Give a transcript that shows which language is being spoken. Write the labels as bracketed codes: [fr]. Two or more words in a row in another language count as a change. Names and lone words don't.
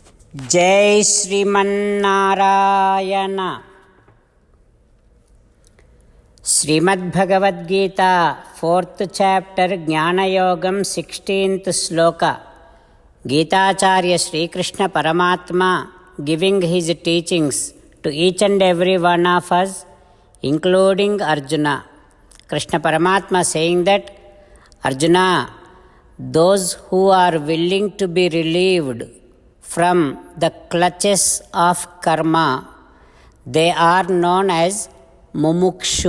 [sa] जय श्रीमन्नारायण। [te] श्रीमद्भगवद्गीता [en] 4th chapter [te] ज्ञानयोगम 16th श्लोक। [en] गीताचार्य श्रीकृष्ण परमात्मा giving his teachings to each and every one of us, including Arjuna. Krishna Paramatma saying that, Arjuna, those who are willing to be relieved from the clutches of karma, they are known as mumukshu.